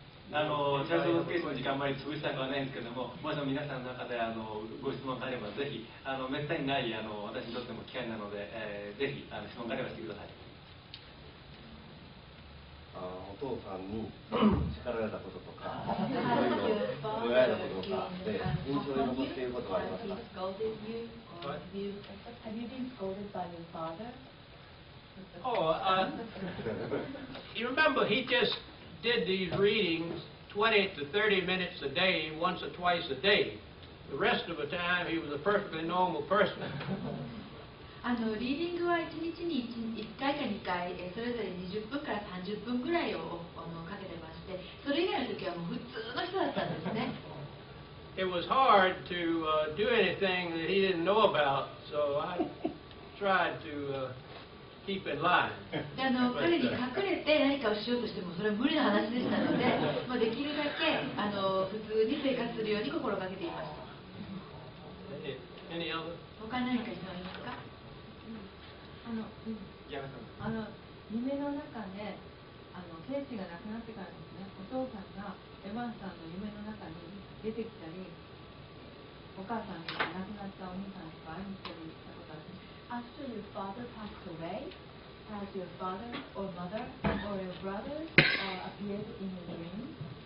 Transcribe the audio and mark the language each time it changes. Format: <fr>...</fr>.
<ja>チャールズ・ケースの時間あまり潰したくはないんですけども、もしも皆さんの中でご質問があればぜひめったにない私にとっても機会なので、ぜひ質問があればしてください。お父さんに叱られたこととか、そういうのを親のこととかで印象に残っていることはありますか？</ja> <en>Have you been scolded by your father? Oh, you remember he just did these readings 20 to 30 minutes a day, once or twice a day. The rest of the time he was a perfectly normal person.</en> <ja>リーディングは1日に 1回か2回、それぞれ20分から30分ぐらいをかけてまして、それ以外の時はもう普通の人だったんですね。</ja> <en>it was hard to do anything that he didn't know about, so I tried to keep in line.</en> <ja>で彼に隠れて何かをしようとしてもそれは無理な話でしたので、まあ、できるだけ普通に生活するように心がけていました。</ja> <en>Any other?</en> <ja>他に何か質問ありますか？夢の中で聖地がなくなってからですね、お父さんがエヴァンさんの夢の中に出てきたり、お母さんとか亡くなったお兄さんとか会いに来たりしたことあるんですか？</ja> <en>After your father passed away, has your father or mother or your brother appeared in your dream?</en>